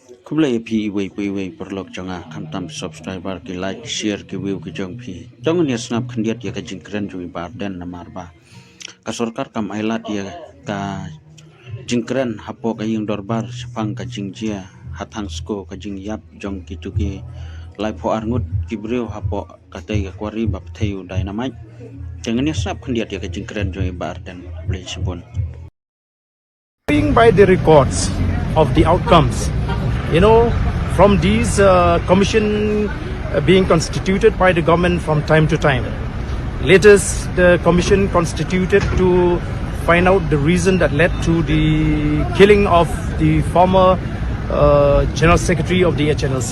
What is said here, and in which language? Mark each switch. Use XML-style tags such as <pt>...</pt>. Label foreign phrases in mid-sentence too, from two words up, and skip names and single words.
<kha>Kumla pi iwe perlok jonga kamtam subscriber ki</kha> <en>like share</en> <kha>ki view ki jong pi jong ni snap khandiat ya ka jingkren jui Bah Ardent namar ba ka sorkar kam ailad ya ka jingkren hapo ka ying dorbar sepang ka jingjia hatang sko ka jing yap jong ki tuki lai pho ngut ki breu hapo ka tei ka kwari bap theu dynamite jangan ni snap khandiat ya ka jingkren jui Bah Ardent play sibon.</kha> <en>Going by the records of the outcomes, from these commission being constituted by the government from time to time. Latest, the commission constituted to find out the reason that led to the killing of the former General Secretary of the HNLC.</en>